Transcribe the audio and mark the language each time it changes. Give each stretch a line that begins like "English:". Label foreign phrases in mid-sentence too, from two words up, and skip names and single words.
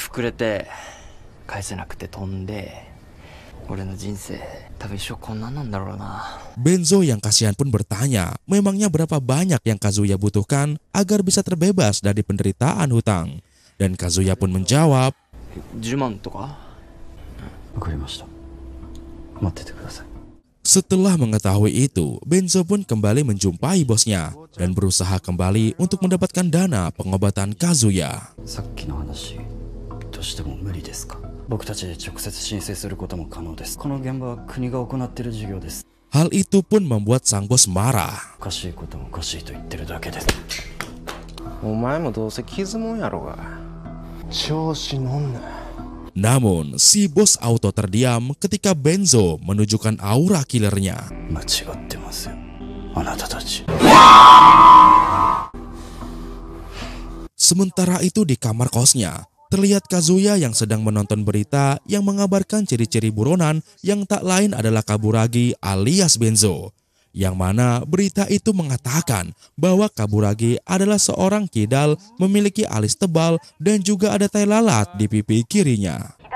Indonesian: Benzo yang kasihan pun bertanya, memangnya berapa banyak yang Kazuya butuhkan agar bisa terbebas dari penderitaan hutang? Dan Kazuya pun menjawab,
Japanese: わかりました。待っててください。
Indonesian: Setelah mengetahui itu, Benzo pun kembali menjumpai bosnya dan berusaha kembali untuk mendapatkan dana pengobatan Kazuya.
Japanese: さっきの話、どうしても無理ですか？僕たちで直接申請することも可能です。この現場は国が行っている事業です。
Indonesian: Hal itu pun membuat sang bos marah.
Japanese: おかしいこともおかしいと言ってるだけです。お前もどうせ傷もんやろが。調子乗んな。
Indonesian: Namun, si bos auto terdiam ketika Benzo menunjukkan aura killernya.
Japanese: 間違ってますよ、あなたたち。
Indonesian: Sementara itu di kamar kosnya, terlihat Kazuya yang sedang menonton berita yang mengabarkan ciri-ciri buronan yang tak lain adalah Kaburagi alias Benzo. Yang mana berita itu mengatakan bahwa Kaburagi adalah seorang kidal memiliki alis tebal dan juga ada tai lalat di pipi kirinya.